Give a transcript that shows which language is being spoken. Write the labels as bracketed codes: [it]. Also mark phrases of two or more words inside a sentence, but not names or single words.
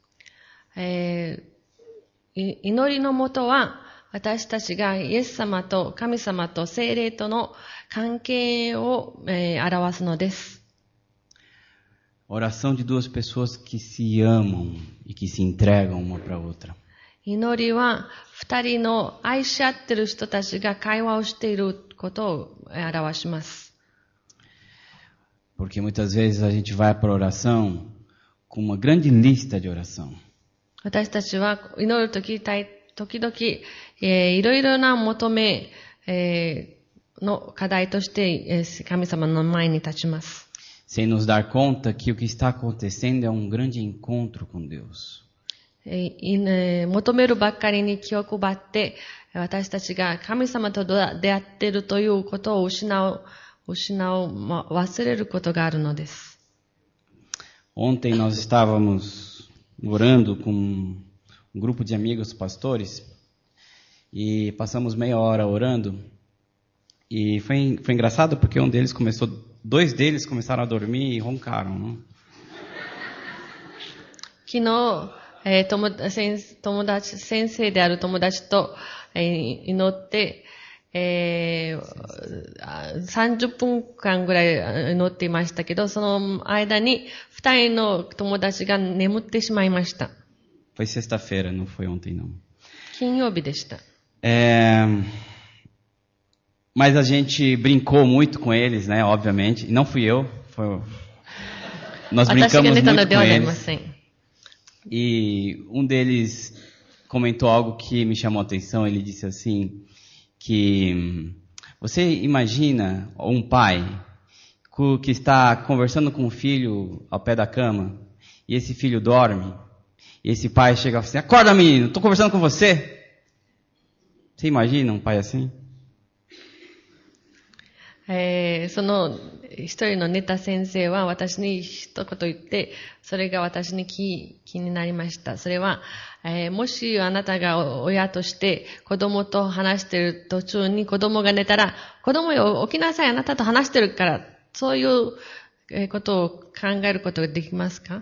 [ja] 祈りのもとは、私たちがイエス様と神様と聖霊との関係を、表すのです。 [pt] Oração de duas pessoas que se amam e que se entregam uma para a outra. [ja] 祈りは二人の愛し合っている人たちが会話をしていることを表します。 [pt] Porque muitas vezes a gente vai para a oração com uma grande lista de oração. [ja] 私たちは祈るとき時々、いろいろな求め、の課題として、神様の前に立ちます。 [pt] Sem nos dar conta que o que está acontecendo é um grande encontro com Deus. [ja] 求めるばっかりに気を配って、私たちが神様と出会っているということを忘れることがあるのです。 [pt] Ontem nós estávamos orando com um grupo de amigos pastores e passamos meia hora orando e foi engraçado porque dois deles começaram a dormir e roncaram, não? [ja] 昨日、先生である友達と、祈って、 30分間ぐらい乗っていましたけど、その間に2人の友達が眠ってしまいました。 [pt] Foi sexta-feira, não foi ontem não. [ja] 金曜日でした。 [pt] Mas a gente brincou muito com eles, né? Obviamente. E não fui eu. Nós brincamos muito com eles. E um deles comentou algo que me chamou a atenção. Ele disse assim, que você imagina um pai que está conversando com um filho ao pé da cama, e esse filho dorme, e esse pai chega assim, acorda menino, estou conversando com você. Você imagina um pai assim? [ja] その一人の寝た先生は私に一言言って、それが私に気になりました。それは、もしあなたが親として子供と話している途中に子供が寝たら、子供よ起きなさい、あなたと話してるから、そういうことを考えることができますか?